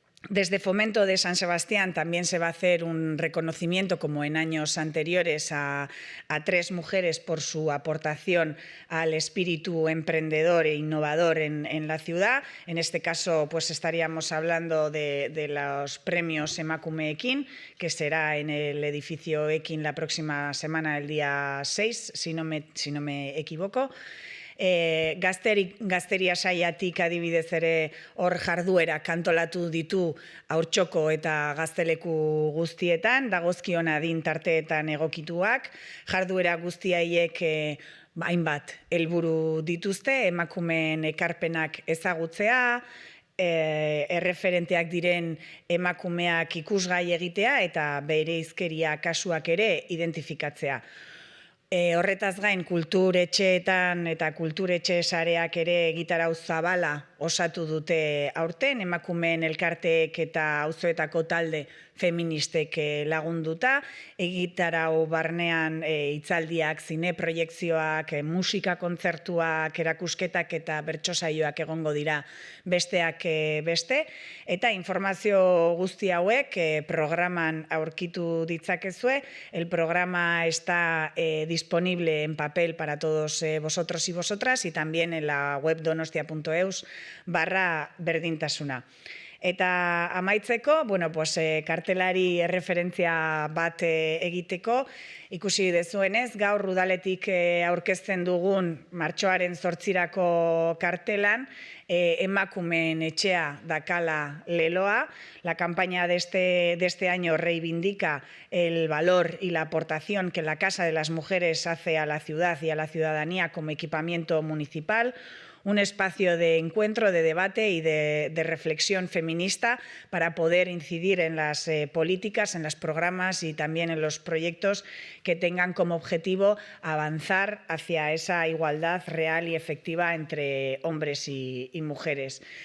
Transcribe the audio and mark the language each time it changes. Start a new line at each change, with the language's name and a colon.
Spanish: Desde Fomento de San Sebastián también se va a hacer un reconocimiento, como en años anteriores, a 3 mujeres por su aportación al espíritu emprendedor e innovador en la ciudad. En este caso, pues estaríamos hablando de los premios Emakume Ekin, que será en el edificio Ekin la próxima semana, el día 6, si no me equivoco.
Basque: Gazteria saiatik adibidez ere hor jarduera kantolatu ditu haurtxoko eta gazteleku guztietan, dagozkion adin tarteetan egokituak, jarduera guztiaiek hainbat helburu dituzte, emakumeen ekarpenak ezagutzea, erreferenteak diren emakumeak ikusgai egitea eta bereizkeria kasuak ere identifikatzea. Horretaz gain kulturetxeetan eta kulturetxe sareak ere egitarau zabala osatu dute aurten, emakumeen elkarteek eta auzoetako talde feministek lagunduta, egitarau barnean hitzaldiak, zine proiekzioak, musika kontzertuak, erakusketak eta bertso saioak egongo dira besteak beste, eta informazio guzti hauek programan aurkitu ditzakezue.
Spanish: El programa está disponible en papel para todos vosotros y vosotras y también en la web donostia.eus/berdintasuna.
Basque: Eta amaitzeko, kartelari erreferentzia bat egiteko, ikusi dezuenez, gaur udaletik aurkezten dugun martxoaren 8 kartelan, emakumeen etxea dakala leloa.
Spanish: La campaña de este año reivindica el valor y la aportación que la Casa de las Mujeres hace a la ciudad y a la ciudadanía como equipamiento municipal, un espacio de encuentro, de debate y de reflexión feminista para poder incidir en las políticas, en los programas y también en los proyectos que tengan como objetivo avanzar hacia esa igualdad real y efectiva entre hombres y mujeres.